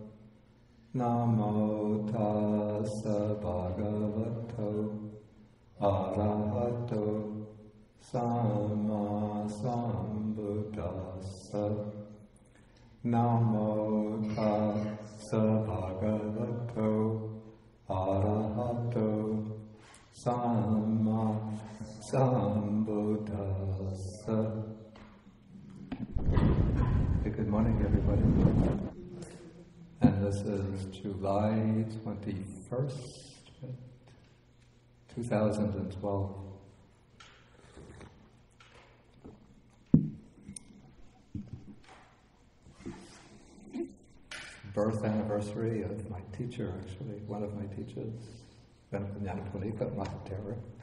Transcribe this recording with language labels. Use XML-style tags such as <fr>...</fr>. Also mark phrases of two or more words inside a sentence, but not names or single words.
<pi>Namo tassa bhagavato arahato samma sambuddhassa. Namo tassa bhagavato arahato samma sambuddhassa.</pi> <en>Good morning, everybody. And this is July 21st, 2012. Birth anniversary of my teacher, actually, one of my teachers, Mahasahaludayi.</en>